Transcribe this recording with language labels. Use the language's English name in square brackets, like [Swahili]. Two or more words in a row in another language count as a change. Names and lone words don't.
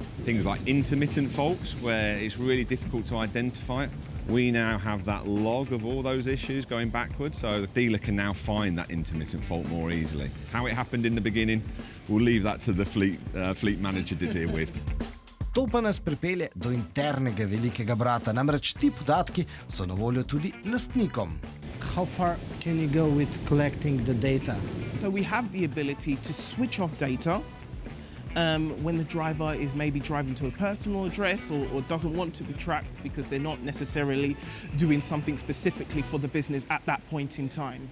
[English] Things like intermittent faults where it's really difficult to identify it. We now have that log of all those issues going backwards, so the dealer can now find that intermittent fault more easily. How it happened in the beginning, we'll leave that to the fleet manager to deal with. [Slovenian] To pa nas pripelje do internega velikega brata, namreč ti podatki so na voljo tudi lastnikom. [English] How far can you go with collecting the data? So we have the ability to switch off data when the driver is maybe driving to a personal address or doesn't want to be tracked because they're not necessarily doing something specifically for the business at that point in time.